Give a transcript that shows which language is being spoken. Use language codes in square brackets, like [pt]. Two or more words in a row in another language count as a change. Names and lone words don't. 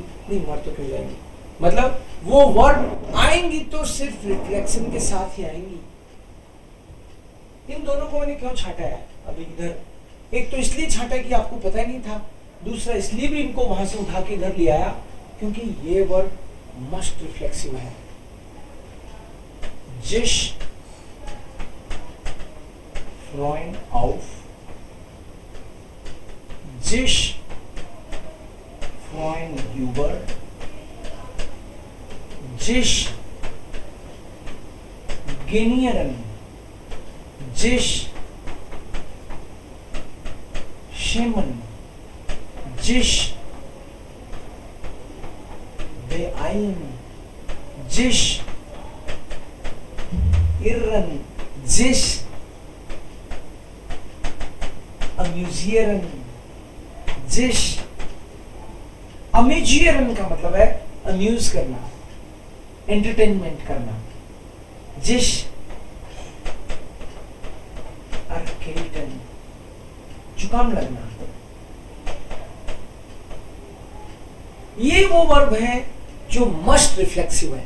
[hi] नहीं, मर तो क्यों जाएंगी, मतलब वो वर्ड आएंगी तो सिर्फ रिफ्लेक्शन के साथ ही आएंगी। इन दोनों को मैंने क्यों छाटा है अभी इधर? एक तो इसलिए छाटा कि आपको पता ही नहीं था, दूसरा इसलिए भी इनको वहां से उठा के इधर ले आया क्योंकि ये [en] word must reflexive [hi] है। [de] sich freuen auf, sich freuen über, sich genieren, sich schämen, sich beeilen, sich irren, sich amüsieren, sich amüsieren [hi] का मतलब है अम्यूज करना, एंटरटेनमेंट करना। [de] sich erkälten [hi] जुकाम लगना, ये वो वर्ब है जो [en] must reflexive [hi] है।